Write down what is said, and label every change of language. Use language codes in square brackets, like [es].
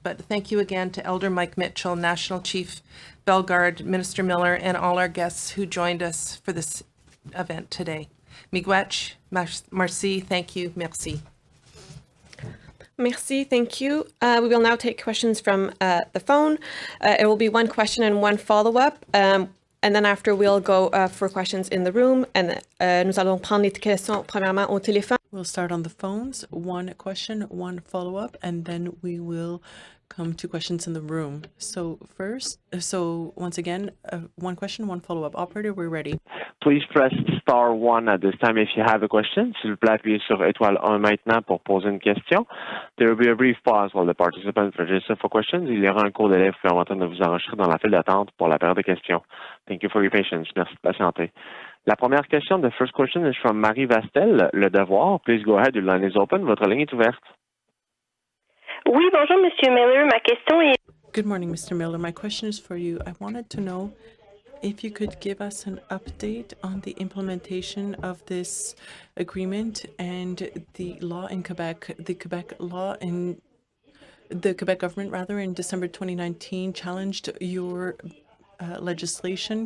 [en] But thank you again to Elder Mike Mitchell, National Chief Bellegarde, Minister Miller, and all our guests who joined us for this event today. [fr] Miigwech, merci, [en] thank you, [fr] merci. [en] Merci, thank you. We will now take questions from the phone. It will be one question and one follow-up. And then after, we'll go for questions in the room. [fr] And nous allons prendre les questions premièrement au téléphone. [en] We'll start on the phones. One question, one follow-up, and then we will come to questions in the room. So once again, one question, one follow-up. Operator, we're ready. Please press star 1 at this time if you have a question. [fr] S'il vous plaît, appuyez sur étoile 1 maintenant pour poser une question. [en] There will be a brief pause while the participants register for questions. [fr] Il y aura un court délai vous permettant de vous enregistrer dans la file d'attente pour la période de questions. [en] Thank you for your patience. [fr] Merci de patienter. La première question, [en] the first question is from Marie Vastel, Le Devoir. Please go ahead, your line is open. [fr] Votre ligne est ouverte. Oui, bonjour, Monsieur Miller. Ma question est... [en] Good morning, Mr. Miller. My question is for you. I wanted to know if you could give us an update on the implementation of this agreement and the law in Quebec, the Quebec law in the Quebec government, rather, in December 2019 challenged your legislation.